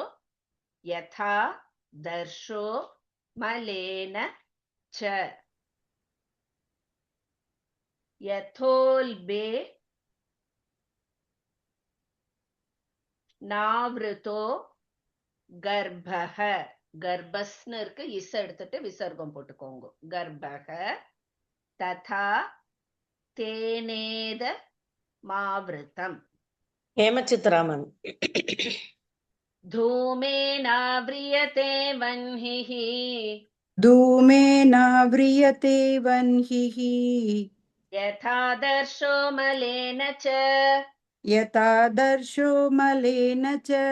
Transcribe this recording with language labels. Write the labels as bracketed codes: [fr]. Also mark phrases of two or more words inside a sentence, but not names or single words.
[sa] यथा दर्शो मलेन च यथोल्बे नावृतो गर्भः. [ta] கர்ப்பஸ்னு இருக்கு, இஸ் எடுத்துட்டு விசர்க்கம் போட்டுக்கோங்க. [sa] गर्भः तथा तेनेद मावृतम्. [ta] ஹேமசித்ரா மேம். [sa] धूमेनाव्रियते वह्निः धूमेनाव्रियते वह्निः यथादर्शो मलेन च यथादर्शो मलेन च